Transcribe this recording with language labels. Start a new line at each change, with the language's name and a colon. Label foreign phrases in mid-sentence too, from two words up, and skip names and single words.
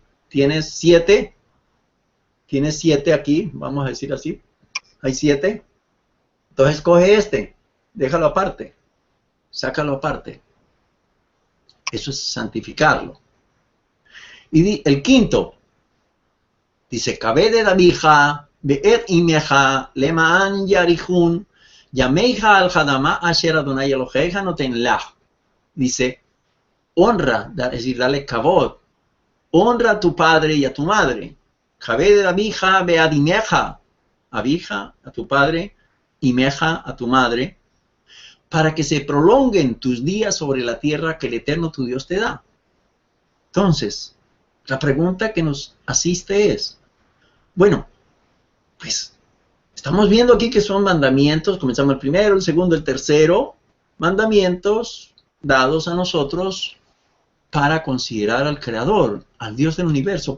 Spanish: Tienes 7 aquí, vamos a decir así, hay 7, entonces coge déjalo aparte, sácalo aparte. Eso es santificarlo. Y el quinto, dice,
Hebrew: כבד אביך, ואת אמך, למען יאריכון, ימיך על האדמה אשר אדני אלהיך נתן לך.
Spanish: Dice, honra, es decir, dale kavod, honra a tu padre y a tu madre.
Hebrew: כבד אביך, ואת אמך,
Spanish: abija, a tu padre, imeja, a tu madre, para que se prolonguen tus días sobre la tierra que el Eterno tu Dios te da. Entonces, la pregunta que nos asiste es, bueno, pues estamos viendo aquí que son mandamientos, comenzamos el primero, el segundo, el tercero, mandamientos dados a nosotros para considerar al Creador, al Dios del universo.